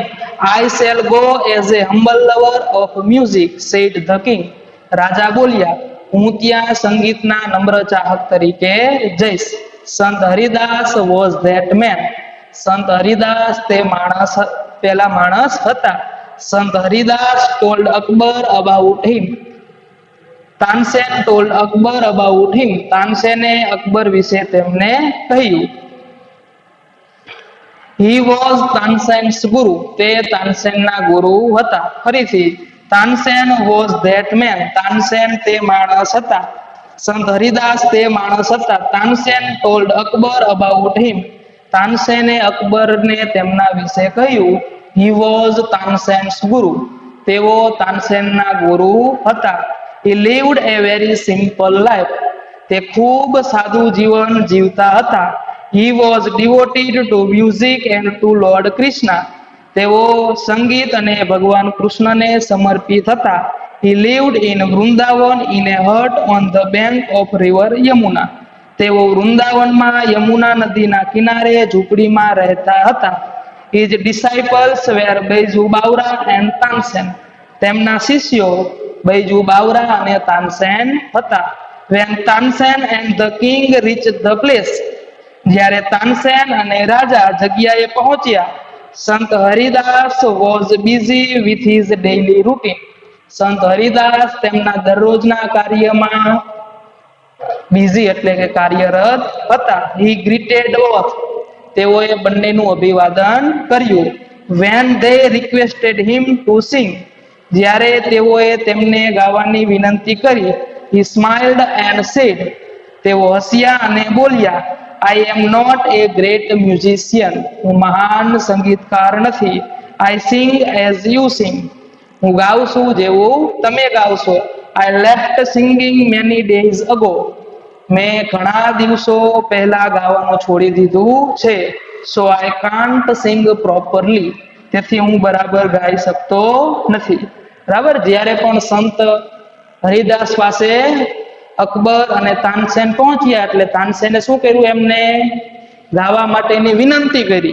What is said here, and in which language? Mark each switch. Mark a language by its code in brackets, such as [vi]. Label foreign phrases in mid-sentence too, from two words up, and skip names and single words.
[en] I shall go as a humble lover of music said the king. [gu] રાજા બોલ્યા, હું ત્યાં સંગીતના નમ્ર ચાહક તરીકે જઈશ. સંત હરિદાસ [en] was that man. [gu] સંત હરિદાસ તે માણસ, પેલા માણસ હતા. [en] સંત હરિદાસ told Akbar about him. તાનસેન told Akbar about him. [gu] તાનસેને અકબર વિશે તેમને કહ્યું. [en] He was તાનસેન's guru. [gu] તે તાનસેનના ગુરુ હતા. ફરીથી, તાનસેન [en] was that man. [gu] તાનસેન તે માણસ હતા. સંત હરિદાસ તે માણસ હતા. [en] તાનસેન told Akbar about him. [gu] તાનસેને અકબરને તેમના વિશે કહ્યું. [en] He was તાનસેન's guru. [gu] તેઓ તાનસેનના ગુરુ હતા. [en] He lived a very simple life. [gu] તે ખૂબ સાદું જીવન જીવતા હતા. [en] He was devoted to music and to Lord Krishna. [gu] તેઓ સંગીત અને ભગવાન કૃષ્ણને સમર્પિત હતા. [en] He lived in Vrindavan in a hut on the bank of river Yamuna. [gu] તેઓ વૃંદાવનમાં યમુના નદીના કિનારે ઝૂંપડીમાં રહેતા હતા. [en] His disciples were બૈજુ બાવરા and તાનસેન. [gu] તેમના શિષ્યો બૈજુ બાવરા અને તાનસેન હતા. [en] When તાનસેન and the king reached the place, [gu] જ્યારે તાનસેન અને રાજા જગ્યાએ પહોંચ્યા, સંત હરિદાસ [en] was busy with his daily routine. [gu] સંત હરિદાસ તેમના દરરોજના કાર્યમાં બિઝી એટલે કે કાર્યરત હતા. [en] He greeted both. [gu] તેઓએ બંનેનું અભિવાદન કર્યું. [en] When they requested him to sing, [gu] જ્યારે તેઓએ તેમને ગાવાની વિનંતી કરી, [en] he smiled and said, [gu] તેઓ હસ્યા અને બોલ્યા, [en] I am not a great musician. [gu] હું મહાન સંગીતકાર નથી. [en] I sing as you sing. [gu] હું ગાઉં છું જેવું તમે ગાવ છો. [en] I left singing many days ago. [gu] મેં ઘણા દિવસો પહેલા ગાવાનું છોડી દીધું છે. [en] so I can't sing properly. [gu] તેથી હું બરાબર ગાઈ શકતો નથી. બરાબર, જ્યારે પણ સંત હરિદાસ પાસે અકબર અને તાનસેન પહોંચ્યા એટલે તાનસેને શું કર્યું, એમને ગાવા માટેની વિનંતી કરી.